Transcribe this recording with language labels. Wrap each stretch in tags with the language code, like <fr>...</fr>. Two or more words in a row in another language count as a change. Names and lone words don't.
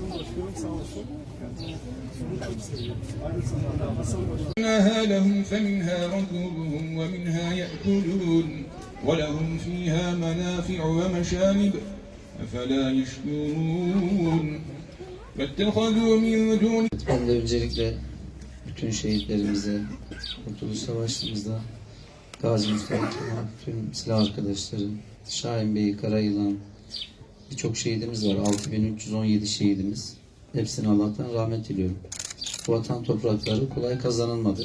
<tr>Başkanım sağ olsun. Sunu çok seviyorum. Aynı zamanda Hasan Hocam.</tr> <ar>إنها لهم فمنها ركوبهم ومنها يأكلون ولهم فيها منافع ومشارب أفلا يشكرون واتخذوا من دون.</ar> <tr>Ben de öncelikle bütün şehitlerimize, Kurtuluş Savaşı'mızda Gazi Mustafa Kemal, tüm silah arkadaşları, Şahin Bey, Karayılan, birçok şehidimiz var. 6317 şehidimiz. Hepsine Allah'tan rahmet diliyorum. Bu vatan toprakları kolay kazanılmadı.</tr>